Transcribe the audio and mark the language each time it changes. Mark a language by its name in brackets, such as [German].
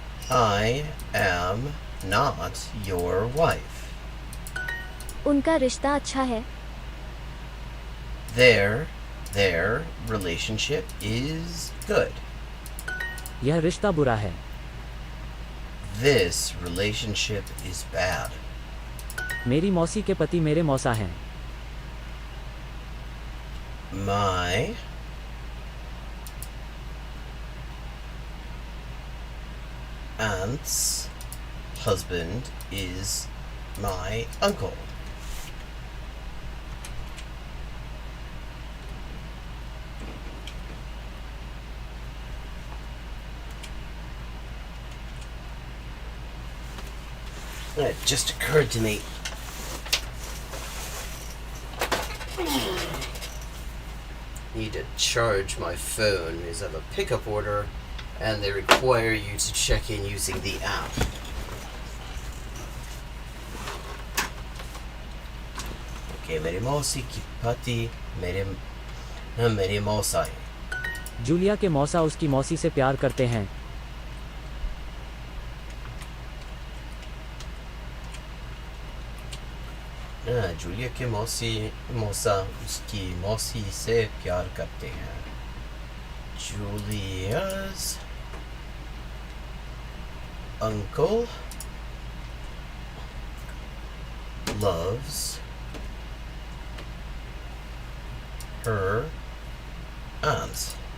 [English] I am not your wife. [Hindi] उनका रिश्ता अच्छा है. [English] Their relationship is good. [Hindi] यह रिश्ता बुरा है. [English] This relationship is bad. [Hindi] मेरी मौसी के पति मेरे मौसा हैं. [English] My aunt's husband is my uncle. It just occurred to me. Need to charge my phone because I have a pickup order and they require you to check in using the app. [Hindi] Okay, मेरे मौसी की पति मेरे मौसा है. Julia के मौसा उसकी मौसी से प्यार करते हैं. जूलिया के मौसा उसकी मौसी से प्यार करते हैं. [English] Julia's uncle loves her aunt.